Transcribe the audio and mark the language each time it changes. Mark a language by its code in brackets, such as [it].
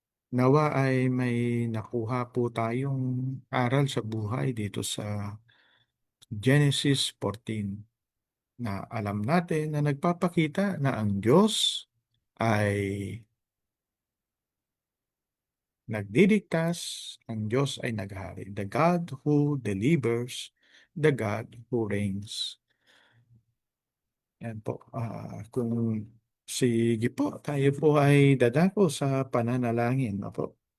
[tl] Nawa ay may nakuha po tayong aral sa buhay dito sa Genesis 14 na alam natin na nagpapakita na ang Diyos ay nagdidigtas, ang Diyos ay naghari. [en] The God who delivers, the God who reigns. [tl] Yan po. Kung sige po, tayo po ay dadako sa pananalangin. Opo.